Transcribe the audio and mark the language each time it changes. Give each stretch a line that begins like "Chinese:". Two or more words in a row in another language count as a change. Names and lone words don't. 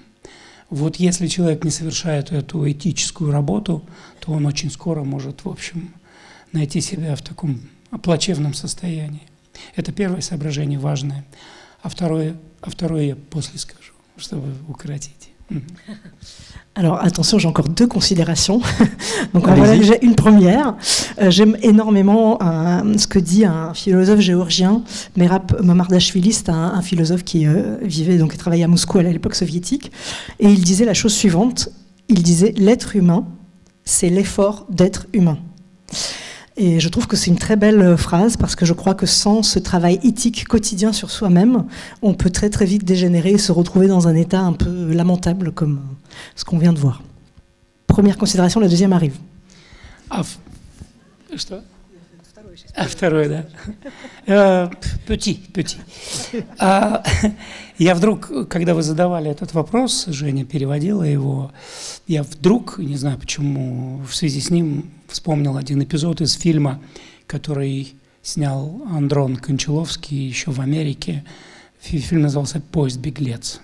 Russian: Вот если человек не совершает эту этическую работу, то он очень скоро может, в общем, найти себя в таком плачевном состоянии. Это первое соображение важное. А второе я после скажу, чтобы укоротить.
French: Alors attention, j'ai encore deux considérations. Donc voilà déjà une première. J'aime énormément ce que dit un philosophe géorgien, Merab Mamardashvili. C'est un philosophe qui vivait, donc qui travaillait à Moscou à l'époque soviétique, et il disait la chose suivante. Il disait: l'être humain, c'est l'effort d'être humain. Et je trouve que c'est une très belle phrase, parce que je crois que sans ce travail éthique quotidien sur soi-même, on peut très très vite dégénérer et se retrouver dans un état un peu lamentable comme ce qu'on vient de voir. Première considération, la deuxième arrive.
Russian: Второе, да. Petit. Я вдруг, когда вы задавали этот вопрос, Женя переводила его, я вдруг, не знаю почему, в связи с ним вспомнил один эпизод из фильма, который снял Андрон Кончаловский еще в Америке, Фильм назывался «Поезд беглец».